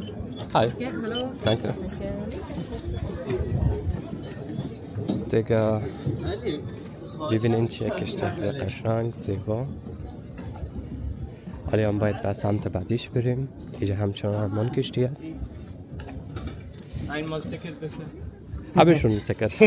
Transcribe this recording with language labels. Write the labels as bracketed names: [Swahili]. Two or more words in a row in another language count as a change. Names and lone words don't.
[Persian] های تانکه دیگه. ببینین چیه کشتی خیلی قشنگ زیبا. حالی هم باید به سمت بعدیش بریم. اینجا همچنان همان کشتی است. [German] einmal Ticket bitte. habe ich schon ein Ticket.